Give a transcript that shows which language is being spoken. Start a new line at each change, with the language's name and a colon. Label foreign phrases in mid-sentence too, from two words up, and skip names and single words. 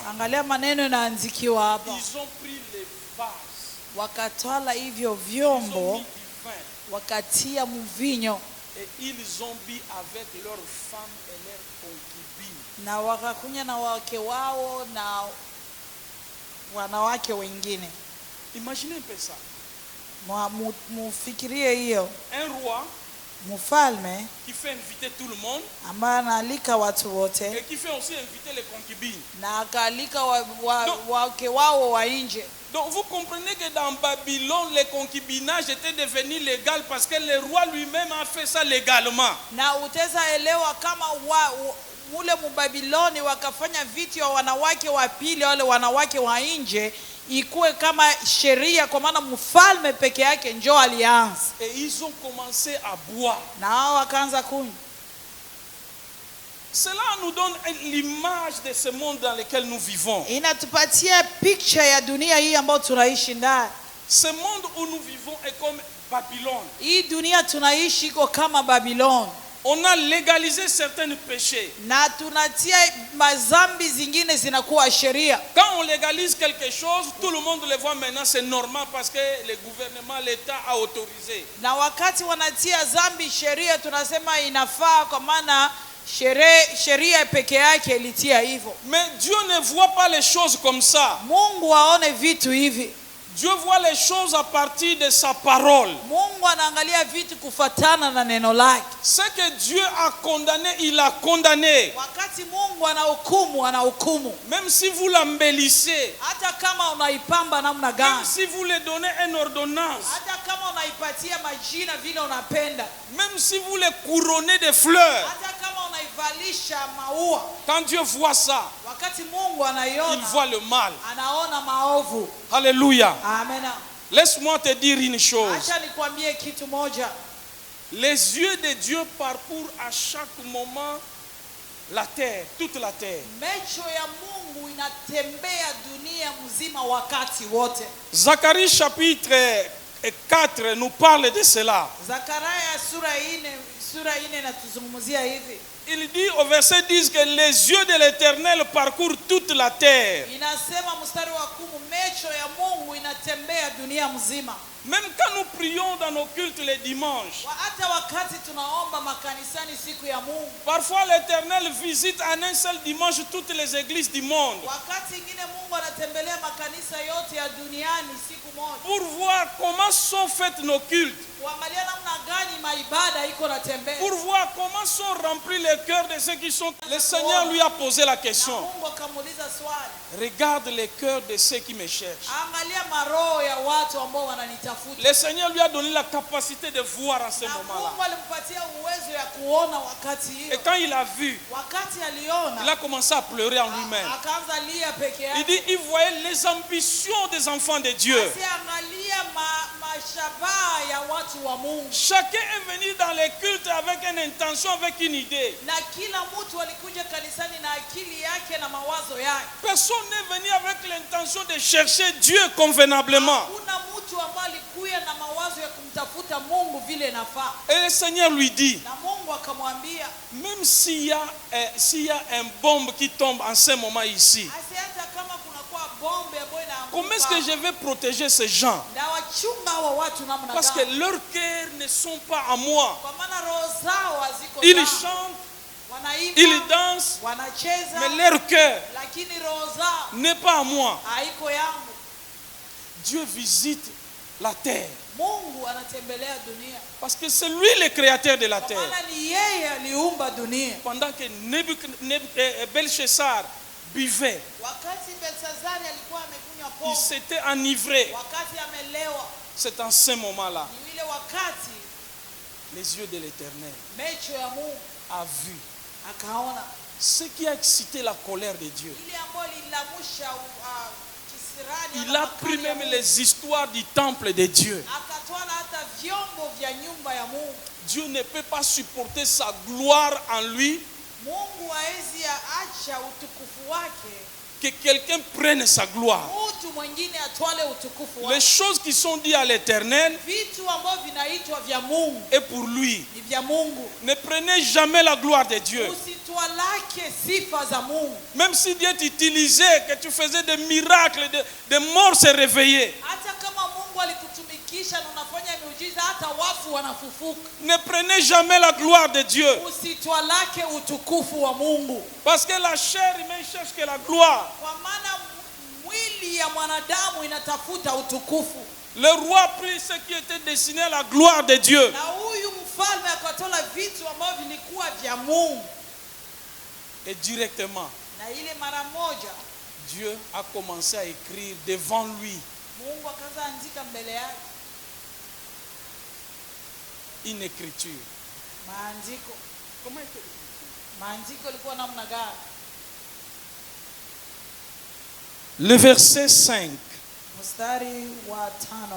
Swahili: Angalia maneno yanaandikiwa hapa.
French: Ils ont pris les vases,
Swahili: Wakatwala hivyo
French: ils ont
Swahili: vyombo,
French: mis du vin
Swahili: wakatia mvinyo,
French: et ils ont bu avec leurs femmes et leurs concubines.
Swahili: na wakakunya na wake wao na wanawake wengine.
French: Imaginez un peu ça.
Swahili: Mufikirie hiyo,
French: Un roi
Swahili: mfalme
French: qui fait inviter tout le monde
Swahili: ambaye anaalika watu wote
French: et qui fait aussi inviter les concubines.
Swahili: na akaalika wake wao wa nje.
French: Donc vous comprenez que dans Babylone, le concubinage était devenu légal parce que le roi lui-même a fait ça légalement.
Swahili: Na utaweza elewa kama mule mubabiloni wakafanya vitu ya wanawake wa pili, wale wanawake wa nje, ikuwe kama sheria, kwa maana mfalme peke yake njoo alianza.
French: Et ils ont commencé à boire.
Swahili: Na hao wakaanza kunywa.
French: Cela nous donne l'image de ce monde dans lequel nous vivons.
Swahili: Inatupatia picture ya dunia hii ambayo tunaishi ndani.
French: Ce monde où nous vivons est comme Babylone.
Swahili: Hii dunia tunaishi iko kama Babylone.
French: On a légalisé certains péchés.
Swahili: Na tunatia mazambi zingine zinakuwa sheria.
French: Quand on légalise quelque chose, tout le monde le voit maintenant, c'est normal parce que le gouvernement, l'État a autorisé.
Swahili: Na wakati wanatia zambi sheria, tunasema inafaa kwa maana sheria peke yake ilitia hivyo.
French: Mais Dieu ne voit pas les choses comme ça.
Swahili: Mungu aone vitu hivi.
French: Dieu voit les choses à partir de sa parole.
Swahili: Mungu anaangalia vitu kufatana na neno lake.
French: Ce que Dieu a condamné, il a condamné.
Swahili: Wakati Mungu anahukumu.
French: Même si vous l'embellissez,
Swahili: hata kama unaipamba namna gani,
French: même si vous lui donnez une ordonnance,
Swahili: hata kama unaipatia majina vile unapenda,
French: même si vous les couronnez de fleurs,
Swahili: hata kama unaivalisha maua,
French: quand Dieu voit ça,
Swahili: wakati Mungu anaiona,
French: il voit le mal.
Swahili: anaona maovu.
French: Alléluia.
Swahili: Amen.
French: Laisse-moi te dire une chose.
Swahili: Acha nikwambie kitu moja.
French: Les yeux de Dieu parcourent à chaque moment la terre, toute la terre.
Swahili: Macho ya Mungu inatembea dunia mzima wakati wote.
French: Zacharie chapitre 4 nous parle de cela.
Swahili: Zakaria sura 4 inatuzungumzia hivi.
French: Il dit au verset 10 que les yeux de l'Éternel parcourent toute la terre.
Swahili: Inasema mstari wa 10, macho ya Mungu inatembea dunia mzima.
French: Même quand nous prions dans nos cultes les dimanches,
Swahili: Hata wakati tunaomba makanisani siku ya Mungu,
French: parfois l'Éternel visite en un seul dimanche toutes les églises du monde
Swahili: wakati ingine Mungu anatembelea makanisa yote ya duniani siku moja,
French: pour voir comment sont faites nos cultes,
Swahili: kuangalia namna gani maibada iko natembea,
French: pour voir comment sont remplis les cœurs de ceux qui sont. Le Seigneur lui a posé la
Swahili: na
French: question.
Swahili: Mungu akamuuliza swali,
French: Regarde les cœurs de ceux qui me cherchent.
Swahili: angalia maroho ya watu ambao wananitafuta.
French: Le Seigneur lui a donné la capacité de voir en ce
Swahili: Na
French: moment-là.
Swahili: Mungu alimpatia uwezo ya kuona wakati
French: Et
Swahili: hiyo.
French: quand il a vu,
Swahili: Wakati
French: il
Swahili: aliona,
French: a commencé à pleurer en lui-même.
Swahili: akaanza lia peke
French: Il
Swahili: yake.
French: dit, il voyait les ambitions des enfants de Dieu.
Swahili: Asiangalia mashabaha ya watu wa Mungu.
French: Chacun est venu dans les cultes avec une intention, avec une idée.
Swahili: Na kila mtu alikuja kanisani na akili yake na mawazo yake.
French: Personne n'est venu avec l'intention de chercher Dieu convenablement.
Swahili: Hakuna mtu ambaye alikuja na mawazo ya kumtafuta Mungu vile inafaa.
French: Et le Seigneur lui dit,
Swahili: Na Mungu akamwambia,
French: même s'il y a un bombe qui tombe en ce moment ici,
Swahili: hata kama kunakuwa bombe ambayo
French: comment est-ce que je vais protéger ces gens?
Swahili: na wachunga hawa watu namna
French: Parce que
Swahili: gani?
French: leurs cœurs ne sont pas à moi.
Swahili: Kwa maana roho zao haziko
French: Ils
Swahili: zangu.
French: chantent,
Swahili: Wanaimba,
French: ils dansent,
Swahili: wanacheza,
French: mais leur cœur
Swahili: lakini roho zao
French: n'est pas à moi.
Swahili: haiko yangu.
French: Dieu visite la terre
Swahili: Mungu anatembelea dunia.
French: parce que c'est lui le créateur de la
Swahili: Kwa
French: terre.
Swahili: maana ni yeye aliumba dunia.
French: Pendant que Belshazzar buvait,
Swahili: Wakati Belsazari alikuwa amekunywa
French: il
Swahili: pombe,
French: s'était enivré.
Swahili: wakati amelewa,
French: C'est en ce moment-là,
Swahili: ni ile wakati
French: les yeux de l'Éternel
Swahili: macho ya Mungu
French: a vu
Swahili: akaona
French: ce qui a excité la colère de Dieu.
Swahili: ile ambayo lilamusha kisirani.
French: Il a pris même les histoires du temple de Dieu.
Swahili: Akatwala hata vyombo vya nyumba ya Mungu.
French: Dieu ne peut pas supporter sa gloire en lui,
Swahili: Mungu haezi acha utukufu wake
French: que quelqu'un prenne sa gloire.
Swahili: mtu mwingine atwale utukufu
French: Les
Swahili: wake.
French: choses qui sont dites à l'Éternel
Swahili: Vitu ambavyo vinaitwa vya Mungu
French: et pour lui.
Swahili: ni vya Mungu.
French: Ne prenez jamais la gloire de Dieu.
Swahili: Usitwalake sifa za Mungu.
French: Même si Dieu t'utilisait, que tu faisais des miracles, des morts se réveillaient.
Swahili: Hata kama Mungu alikutumikisha na unafanya miujiza, hata wafu wanafufuka.
French: Ne prenez jamais la gloire de Dieu.
Swahili: Usitwalake utukufu wa Mungu.
French: Parce que la chair humaine cherche que la gloire.
Swahili: Kwa maana mwili ya mwanadamu inatafuta utukufu.
French: Le roi a pris ce qui était destiné à la gloire de Dieu.
Swahili: Na huyu mfalme akatola vitu ambavyo vilikuwa vya Mungu.
French: Et directement,
Swahili: Na ile mara moja
French: Dieu a commencé à écrire devant lui
Swahili: Mungu akaanza andika mbele yake
French: une écriture.
Swahili: maandiko.
French: Comment est-elle?
Swahili: Maandiko ilikuwa namna gani?
French: Le verset 5.
Swahili: Mstari wa 5.